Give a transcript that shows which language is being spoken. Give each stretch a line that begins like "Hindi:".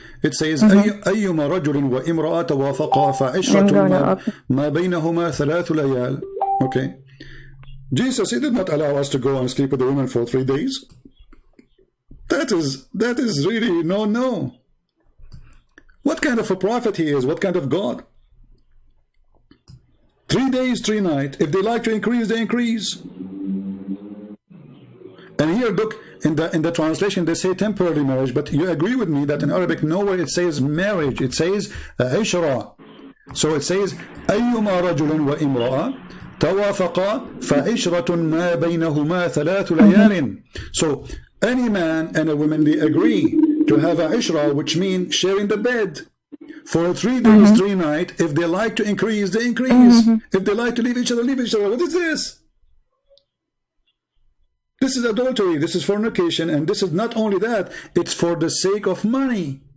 English: It says,
Arabic: أيما رجل وامرأة توافقا فعشرة ما بينهما ثلاث ليال.
English: Okay. Jesus, he did not allow us to go and sleep with the women for 3 days. That is really no. What kind of a prophet he is? What kind of God? 3 days, 3 nights. If they like to increase, they increase. And here, look, in the translation, they say temporary marriage, but you agree with me that in Arabic, nowhere it says marriage. It says عشرة. So it says
Arabic: أيما رجل وامرأة توافقا فعشرة ما بينهما ثلاث ليال.
English: So any man and a woman, they agree to have a ishra, which means sharing the bed for 3 days, 3 nights. If they like to increase, they increase. If they like to leave each other, leave each other. What is this? This is adultery. This is fornication. And this is not only that, it's for the sake of money.